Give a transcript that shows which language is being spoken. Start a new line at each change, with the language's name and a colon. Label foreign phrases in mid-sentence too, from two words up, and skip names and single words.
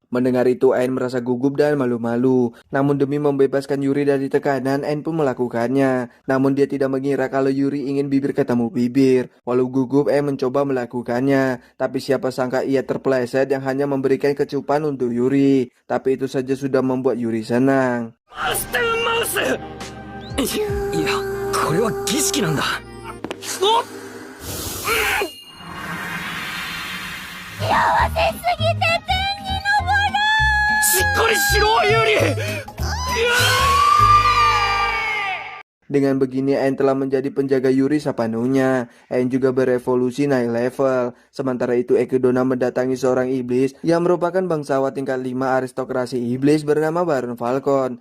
Indonesian: Mendengar itu, Ain merasa gugup dan malu-malu. Namun demi membebaskan Yuri dari tekanan, Ain pun melakukannya. Namun dia tidak mengira kalau Yuri ingin bibir ketemu bibir. Walau gugup, Ain mencoba melakukannya. Tapi siapa sangka ia terpeleset yang hanya memberikan kecupan untuk Yuri. Tapi itu saja sudah membuat Yuri senang.
Japanese: いや、これは儀式なんだ。おっ、しっかりしろ、ユリ。
Indonesian: Dengan begini, Ain telah menjadi penjaga Yuri sepenuhnya. Ain juga berevolusi naik level. Sementara itu, Ekidona mendatangi seorang iblis yang merupakan bangsawan tingkat 5 aristokrasi iblis bernama Baron Falcon.